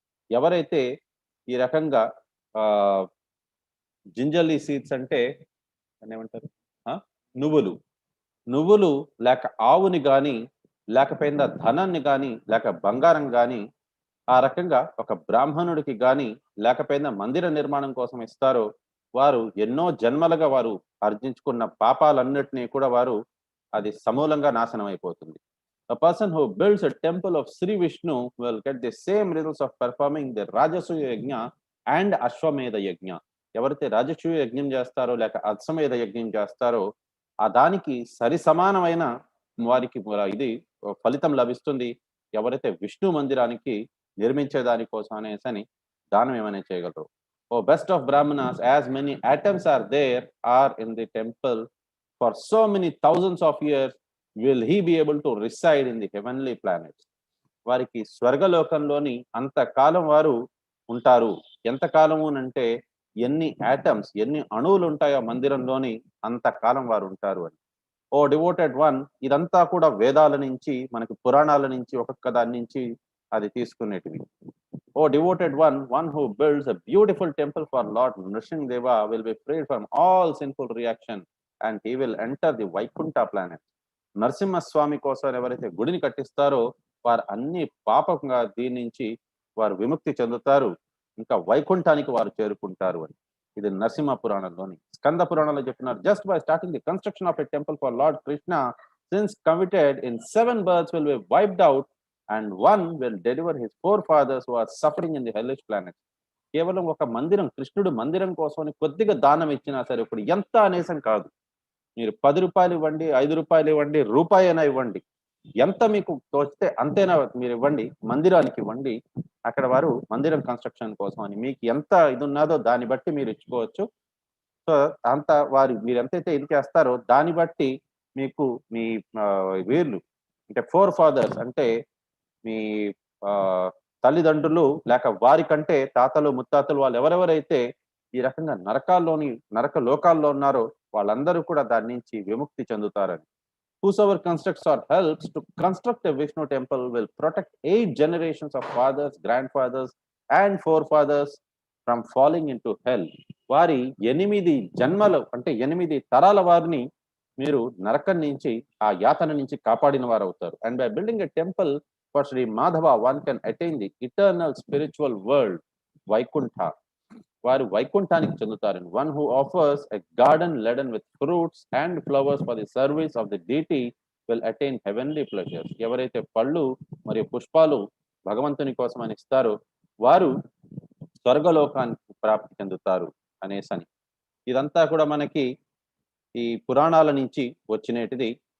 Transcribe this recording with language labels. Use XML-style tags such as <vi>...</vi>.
<te>ఎవరైతే ఈ రకంగా జింజర్లీ సీడ్స్ అంటే ఏమంటారు నువ్వులు లేక ఆవుని గాని లేకపోయిందా ధనాన్ని గాని లేక బంగారం గాని ఆ రకంగా ఒక బ్రాహ్మణుడికి గాని లేకపోయినా మందిర నిర్మాణం కోసం ఇస్తారో వారు ఎన్నో జన్మలుగా వారు ఆర్జించుకున్న పాపాలన్నిటినీ కూడా వారు అది సమూలంగా నాశనం అయిపోతుంది.</te> <en>A person who builds a temple of Sri Vishnu will get the same results of performing the Rajasuya Yajna and Ashvamedha yajna.</en> <te>ఎవరైతే రాజసూయ యజ్ఞం చేస్తారో లేక అశ్వమేధ యజ్ఞం చేస్తారో ఆ దానికి సరి సమానమైన వారికి ఇది ఫలితం లభిస్తుంది. ఎవరైతే విష్ణు మందిరానికి నిర్మించే దానికోసం అనేసని దానం ఏమైనా చేయగలరు.</te> <en>O best of brahmanas, as many items are there are in the temple for so many thousands of years will he be able to reside in the heavenly planets.</en> <te>వారికి స్వర్గలోకంలోని అంతకాలం వారు ఉంటారు. ఎంత కాలము అంటే ఎన్ని ఆటమ్స్, ఎన్ని అణువులు ఉంటాయో మందిరంలోని అంతకాలం వారు ఉంటారు అని.</te> <en>O devoted one,</en> <te>ఇదంతా కూడా వేదాల నుంచి మనకి పురాణాల నుంచి ఒక్కొక్క దాని నుంచి అది తీసుకునేటివి.</te> <en>O devoted one, one who builds a beautiful temple for Lord Nrsimhadeva will be freed from all sinful reaction and he will enter the Vaikuntha planet.</en> <te>Narasimhaswamy కోసం ఎవరైతే గుడిని కట్టిస్తారో వారు అన్ని పాపంగా దీని నుంచి వారు విముక్తి చెందుతారు, ఇంకా వైకుంఠానికి వారు చేరుకుంటారు అని. ఇది నరసింహ పురాణంలోని. స్కంద పురాణంలో చెప్తున్నారు,</te> <en>Just by starting the construction of a temple for Lord Krishna, since committed in 7 births will be wiped out and one will deliver his forefathers who are suffering in the hellish planet.</en> <te>కేవలం ఒక మందిరం, కృష్ణుడు మందిరం కోసం కొద్దిగా దానం ఇచ్చినా సరే, ఇప్పుడు ఎంత అనేసం కాదు, మీరు 10 రూపాయలు ఇవ్వండి, 5 రూపాయలు ఇవ్వండి, రూపాయి అయినా ఇవ్వండి, ఎంత మీకు తోచితే అంతేనా మీరు ఇవ్వండి, మందిరానికి ఇవ్వండి. అక్కడ వారు మందిరం కన్స్ట్రక్షన్ కోసం అని మీకు ఎంత ఇది ఉన్నదో దాన్ని బట్టి మీరు ఇచ్చుకోవచ్చు. సో అంత వారు మీరు ఎంతైతే ఇది చేస్తారో దాన్ని బట్టి మీకు మీ వీర్లు అంటే ఫాదర్స్ అంటే మీ తల్లిదండ్రులు లేక వారి కంటే తాతలు ముత్తాతలు వాళ్ళు ఎవరెవరైతే ఈ రకంగా నరక లోకాల్లో ఉన్నారో వాళ్ళందరూ కూడా దాని నుంచి విముక్తి చెందుతారని.</te> <en>Whosoever constructs or helps to construct a Vishnu temple will protect 8 generations of fathers, grandfathers and forefathers from falling into hell.</en> <te>వారి 8 జన్మలు అంటే 8 తరాల వారిని మీరు నరకం నుంచి ఆ యాతన నుంచి కాపాడిన వారు అవుతారు.</te> <en>And by building a temple for Sri Madhava, one can attain the eternal spiritual world, Vaikuntha.</en> <te>వారు వైకుంఠానికి చెందుతారు.</te> <en>One who offers a garden laden with fruits and flowers for the service of the deity will attain heavenly pleasures.</en> <te>ఎవరైతే పళ్ళు మరియు పుష్పాలు భగవంతుని కోసం అని ఇస్తారో వారు స్వర్గలోకానికి ప్రాప్తి చెందుతారు అనేసని. ఇదంతా కూడా మనకి ఈ పురాణాల నుంచి వచ్చినటిది.</te>